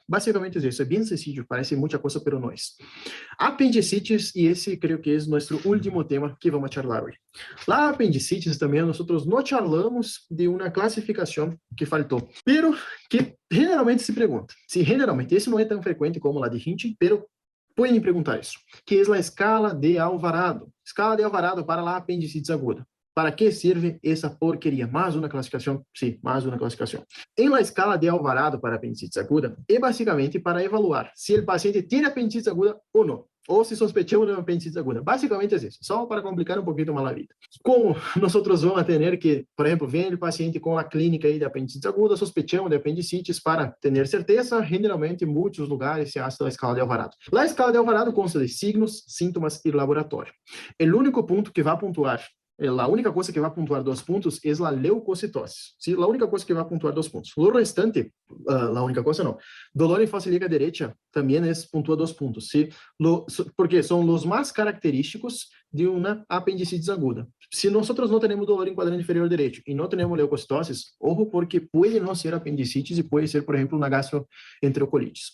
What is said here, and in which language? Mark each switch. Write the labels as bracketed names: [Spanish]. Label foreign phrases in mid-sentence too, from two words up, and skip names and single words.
[Spanish] Básicamente es eso, es bien sencillo, parece mucha cosa, pero no es. Apendicitis, y ese creo que es nuestro último tema que vamos a charlar hoy. La apendicitis también nosotros no charlamos de una clasificación que faltó, pero que generalmente se pregunta. Sí, generalmente, [Portuguese] esse não é tão frecuente [Spanish] como la de HINTE, pero pueden preguntar [Portuguese] isso, que é a escala de Alvarado. [Spanish] Escala de Alvarado para la apendicitis aguda. ¿Para qué sirve esa porquería? Más una clasificación, sí, más una clasificación. En la escala de Alvarado para apendicitis aguda, es básicamente para evaluar si el paciente tiene apendicitis aguda o no, [Portuguese] ou se [Spanish] sospechamos de apendicitis aguda. [Portuguese] Básicamente é isso, só para complicar um pouquinho mais a vida. Como nós vamos ter que, por exemplo, vem o paciente com a clínica aí de apendicitis aguda, [Spanish] sospechamos de apendicitis, [Portuguese] para ter certeza, generalmente em muitos lugares [Spanish] se hace [Portuguese] a escala de Alvarado. A escala de Alvarado consta de signos, síntomas e laboratório. O único ponto que vai pontuar, [Spanish] a única cosa que va a puntuar 2 puntos es la leucocitosis. ¿Sí? La única cosa que va a puntuar 2 puntos. Lo restante, la única cosa no. Dolor en fase ilíaca derecha también puntúa 2 puntos. ¿Sí? Porque son los más característicos de una apendicitis aguda. Si nosotros no tenemos dolor en cuadrante inferior derecho y no tenemos leucocitosis, ojo, porque puede no ser apendicitis y puede ser, por ejemplo, una gastroenterocolitis.